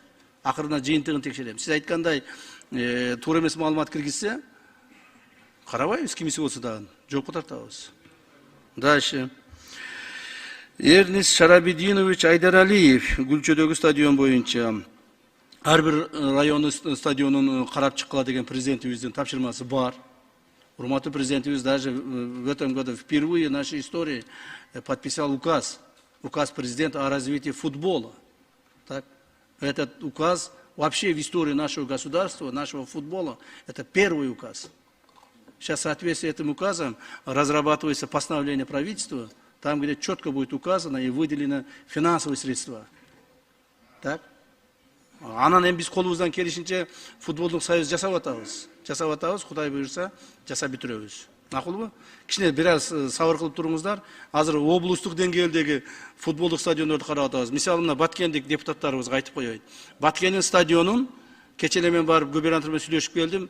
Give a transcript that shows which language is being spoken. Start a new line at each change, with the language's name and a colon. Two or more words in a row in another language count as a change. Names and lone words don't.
Kyrgyz: Акырында жыйынтыгын текшерем. Сиз айткандай, туура эмес маалымат киргизсе, карабайбыз кимиси болсо дагы, жоопко тартабыз. Дальше. Эрнис Шарабидинович Айдаралиев, Гүлчөдөгү стадион боюнча. Ар бир райондун стадионун карап чыккыла деген президентибиздин тапшырмасы бар. Урматтуу президентибиз
Russian: даже в этом году впервые в нашей истории подписал указ президента о развитии футбола. Так? Этот указ вообще в истории нашего государства, нашего футбола, это первый указ. Сейчас в соответствии с этим указом разрабатывается постановление правительства, там, где четко будет указано и выделено финансовые средства. Так?
Kyrgyz: Анан эми биз колубуздан келишинче футболдук союз жасап атабыз. Кудай буйрса, жасап бүтүрөбүз. Макулбу? Кичине бир аз сабыр кылып туруңуздар. Азыр облустук деңгээлдеги футболдук стадиондорду карап атабыз. Мисалы мына Баткендик депутаттарыбызга айтып коёйт. Баткендин стадионун кече эле мен барып губернатор менен сүйлөшүп келдим.